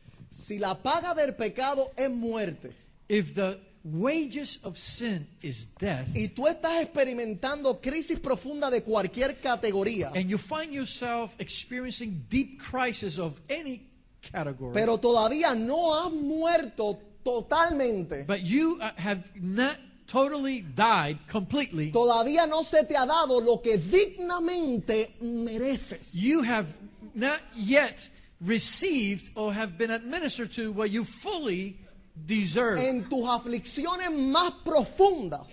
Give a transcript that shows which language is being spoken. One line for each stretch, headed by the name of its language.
Spanish: Si la paga del pecado es muerte
English: If the wages of sin is death,
Spanish: y tú estás experimentando crisis profunda de cualquier categoría,
English: and you find yourself experiencing deep crisis of any category,
Spanish: pero todavía no has muerto totalmente,
English: but you have not totally died completely,
Spanish: todavía no se te ha dado lo que dignamente mereces.
English: you have not yet received or have been administered to what you fully deserve.
Spanish: En tus aflicciones más profundas